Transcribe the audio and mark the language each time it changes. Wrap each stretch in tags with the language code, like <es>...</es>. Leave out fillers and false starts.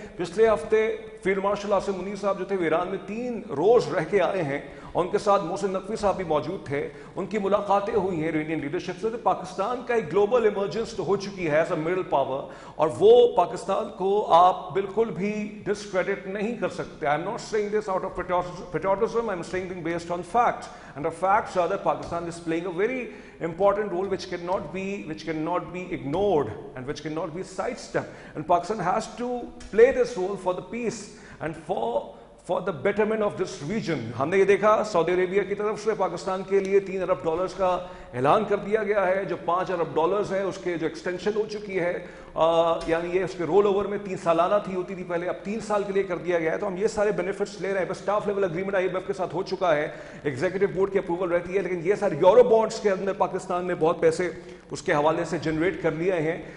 <ur>پچھلے ہفتے field marshal Asim Munir صاحب جو تھے وہ ایران میں 3 روز رہ کے آئے ہیں، اور ان کے ساتھ محسن نقوی صاحب بھی موجود تھے. ان کی ملاقاتیں ہوئی ہیں ایرانین لیڈرشپ سے. تو پاکستان کا ایک گلوبل ایمرجنس تو ہو چکی ہے</ur> <en>as a middle power,</en> <ur>اور وہ پاکستان کو آپ بالکل بھی ڈسکریڈٹ نہیں کر سکتے.</ur> <en>I'm not saying this out of patriotism, I'm saying thing based on facts. And the facts are that Pakistan is playing a very important role which cannot be ignored and which cannot be sidestepped. And Pakistan has to play this role for the peace and for the betterment of this region.</en> <ur>ہم نے یہ دیکھا سعودی عربیہ کی طرف سے پاکستان کے لیے $3 ارب کا اعلان کر دیا گیا ہے. جو $5 ارب ہے اس کے جو ایکسٹینشن ہو چکی ہے، یعنی یہ اس کے رول اوور میں 3 سالانہ تھی ہوتی تھی پہلے، اب 3 سال کے لیے کر دیا گیا ہے. تو ہم یہ سارے بینیفٹس لے رہے ہیں. بس اسٹاف لیول اگریمنٹ IMF کے ساتھ ہو چکا ہے، ایگزیکٹو بورڈ کی اپروول رہتی ہے، لیکن یہ سارے یورو بانڈس کے اندر پاکستان نے بہت پیسے اس کے حوالے سے جنریٹ کر لیے ہیں.</ur>